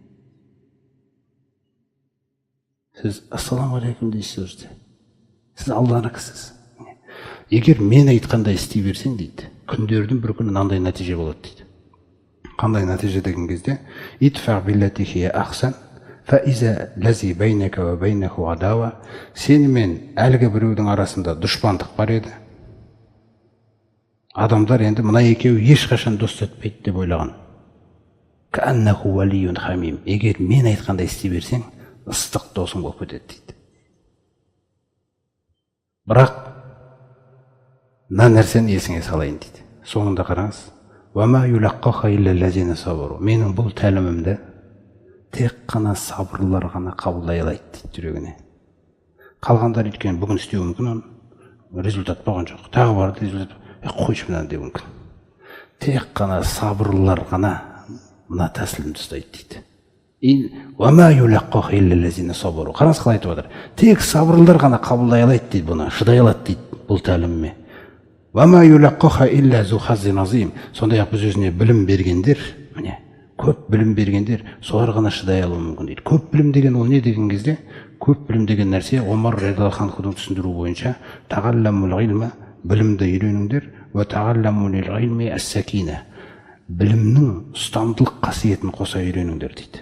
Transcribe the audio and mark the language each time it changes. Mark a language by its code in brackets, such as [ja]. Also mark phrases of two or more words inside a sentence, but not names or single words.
[kk] Сіз [ar] السلام عليكم [kk] дейсіз өзде. Сіз Алланыкісіз. Егер мен айтқандай істей берсең дейді, күндердің бір күні мынандай нәтиже болады дейді. Қандай нәтиже деген кезде, [ar] ادفع بالتي هي أحسن فإذا الذي بينك وبينه عداوة. [kk] Сені мен әлгі біреудің арасында дұшпандық бар еді. Адамдар енді мына екеуі ешқашан дос өтпейді деп ойлаған. [ar] كأنه ولي حميم. [kk] Егер мен айтқандай істей берсең, ыстық досың болып кетеді дейді. Бірақ мына нәрсені есіңе салайын дейді. Соңында қараңыз. [ar] وما يلقاها إلا الذين صبروا. [kk] Менің бұл тәлімімді тек қана сабырлар ғана қабылдай алайды дейді жүрегіне. Қалғандар өйткені бүгін істеуі мүмкін, результат болған жоқ. Тағы бар результат. Қойшы мынаны деу мүмкін. Тек қана сабырлар ғана мына тәсілімді ұстайды дейді. Қараңыз қалай айтып отыр. Тек сабырлар ғана қабылдай алайды дейді бұны, шыдай алады дейді бұл тәлімме. [ar] وَمَا يُلَقَّهَا إِلَّا ذُو حَظٍّ عَظِيمٍ. [kk] Сондай-ақ біз өзіне білім бергендер, міне, көп білім бергендер, солар ғана шыдай алуы мүмкін дейді. Көп білім деген ол не деген кезде? Көп білім деген нәрсе Омар [ar] رضي الله عنه [kk] түсіндіру бойынша [ar] تعلموا العلم, [kk] білімді үйреніңдер, [ar] وتعلموا للعلم السكينة, [kk] білімнің ұстамдылық қасиетін қоса үйреніңдер дейді.